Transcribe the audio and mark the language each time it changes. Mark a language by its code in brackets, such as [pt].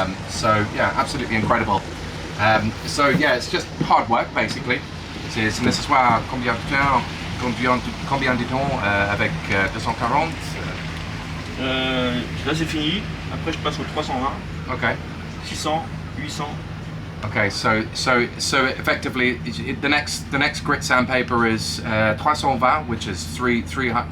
[en] So yeah, absolutely incredible. So yeah, it's just hard work basically. [fr] C'est nécessaire combien de temps avec 240? Là c'est fini, après je passe au 320. [en] Okay. 600, 800. Okay, so effectively the next grit sandpaper is 320, which is 320.